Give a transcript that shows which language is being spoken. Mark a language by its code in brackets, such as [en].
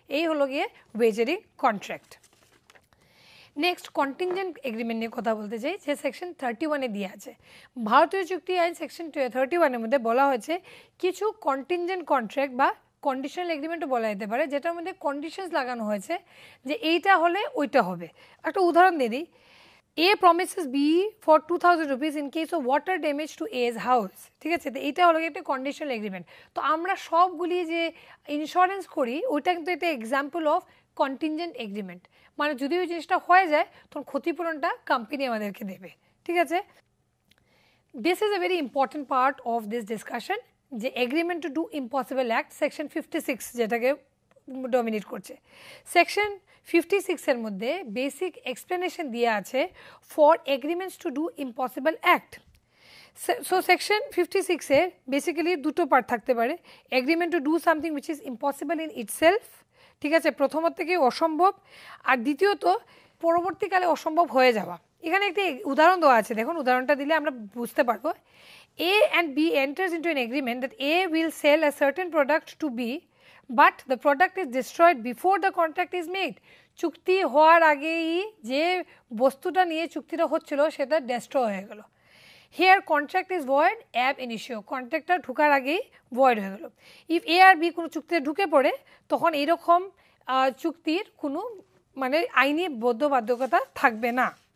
[bn] এই হলো গিয়ে ওয়েজারিং কন্ট্রাক্ট। নেক্সট, কন্টিনজেন্ট এগ্রিমেন্ট নিয়ে কথা বলতে চাই, যে সেকশন 31-এ দিয়ে আছে। ভারতীয় চুক্তি আইন সেকশন 31-এর মধ্যে বলা হয়েছে কিছু কন্টিনজেন্ট কন্ট্রাক্ট বা কন্ডিশনাল এগ্রিমেন্টও বলা যেতে পারে, যেটার মধ্যে কন্ডিশনস লাগানো হয়েছে যে এইটা হলে ওইটা হবে। একটা উদাহরণ দিয়ে দিই, [en] A promises B for 2000 rupees in case of water damage to A's house। [bn] ঠিক আছে, তো এইটা হলো একটা কন্ডিশনাল এগ্রিমেন্ট। তো আমরা সবগুলি যে ইন্স্যুরেন্স করি, ওইটা কিন্তু একটা এক্সাম্পল অফ কন্টিনজেন্ট এগ্রিমেন্ট। মানে যদি ওই জিনিসটা হয়ে যায় তখন ক্ষতিপূরণটা কোম্পানি আমাদেরকে দেবে। ঠিক আছে, [en] This is a very important part of this discussion, যে agreement to do impossible act, section 56 যেটাকে dominate করছে। Section 56-এর মধ্যে basic explanation দিয়ে আছে for agreements to do impossible act. So section 56-এর basically দুটো part থাকতে পারে, agreement to do something which is impossible in itself, ঠিক আছে, [bn] প্রথমত থেকে অসম্ভব, আর দ্বিতীয়ত পরবর্তীকালে অসম্ভব হয়ে যাওয়া। এখানে একটি উদাহরণ দেওয়া আছে, দেখুন উদাহরণটা দিলে আমরা বুঝতে পারবো। [en] A and B enters into an agreement that A will sell a certain product to B, but the product is destroyed before the contract is made। [bn] চুক্তি হওয়ার আগেই যে বস্তুটা নিয়ে চুক্তিটা হচ্ছিল সেটা ডেস্ট্রয় হয়ে গেল। [en] here contract is void ab initio, [bn] কন্ট্রাক্টটা ঢুকার আগেই ভয়েড হয়ে গেল। ইফ এ আর বি কোনো চুক্তিতে ঢুকে পড়ে তখন এইরকম চুক্তির কোনো মানে আইনি বাধ্যবাধকতা থাকবে না।